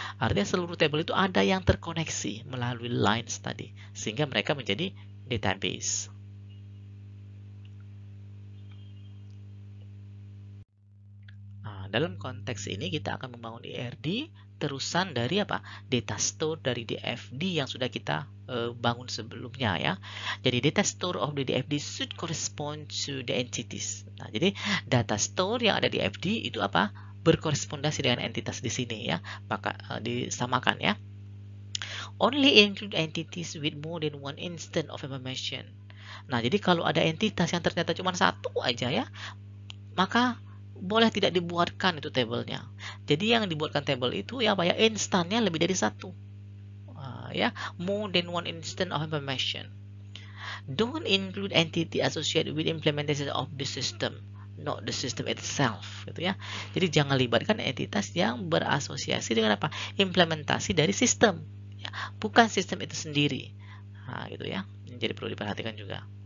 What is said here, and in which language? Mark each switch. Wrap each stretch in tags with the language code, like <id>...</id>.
<id>Artinya seluruh table itu ada yang terkoneksi melalui lines tadi, sehingga mereka menjadi database. Dalam konteks ini kita akan membangun ERD terusan dari apa? Data store dari DFD yang sudah kita bangun sebelumnya ya. Jadi</id> <en>data store of the DFD should correspond to the entities.</en> <id>Nah, jadi data store yang ada di DFD itu apa? Berkorespondasi dengan entitas di sini ya. Maka disamakan ya.</id> <en>Only include entities with more than one instance of information.</en> <id>Nah, jadi kalau ada entitas yang ternyata cuma satu aja ya, maka boleh tidak dibuatkan itu tabelnya. Jadi yang dibuatkan tabel itu ya apa ya, instannya lebih dari satu.</id> <en>Ya, more than one instant of information. Don't include entity associated with implementation of the system, not the system itself, gitu ya.</en> <id>Jadi jangan libatkan entitas yang berasosiasi dengan apa? Implementasi dari sistem, ya, bukan sistem itu sendiri. Nah, gitu ya. Jadi perlu diperhatikan juga.</id>